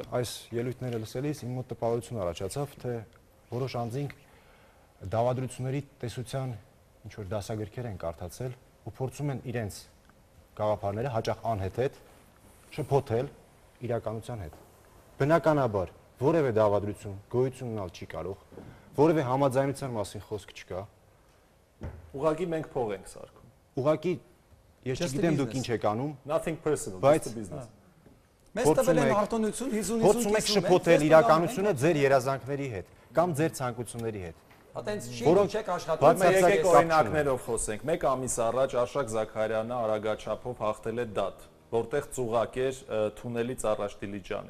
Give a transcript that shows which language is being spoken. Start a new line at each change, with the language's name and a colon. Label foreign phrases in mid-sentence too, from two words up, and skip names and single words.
Armenian: Այս ելույթները լսելիս իմ մոտ տպավորություն առաջացավ, թե որոշ անձինք դավադրությունների տեսության ինչ որ դասագրքեր են կարդացել ու փորձում են իրենց գաղափարները հաճախ անհեթեթ շփոթել իրականության հետ։ Բնականաբար որևէ դավադրություն գոյություն ունենալ չի կարող, որևէ համաձայնության մասին խոսք չկա։ Ուղղակի մենք փող ենք սարքում։ Ուղղակի ես չգիտեմ դուք ինչ եք անում,
English: nothing personal,
Armenian: բայց
English: just a business։
Armenian: Մեզ տվել են արտոնություն 50-50 փորձում եք շփոթել իրականությունը ձեր երազանքների հետ կամ ձեր ցանկությունների հետ։ Որոնք չեք աշխատում, եկեք օրինակներով խոսենք։ Մեկ ամիս առաջ Արշակ Զաքարյանը արագաչափով հաղթել է դատ, որտեղ ծուղակ էր թունելից առաջ Դիլիջանի։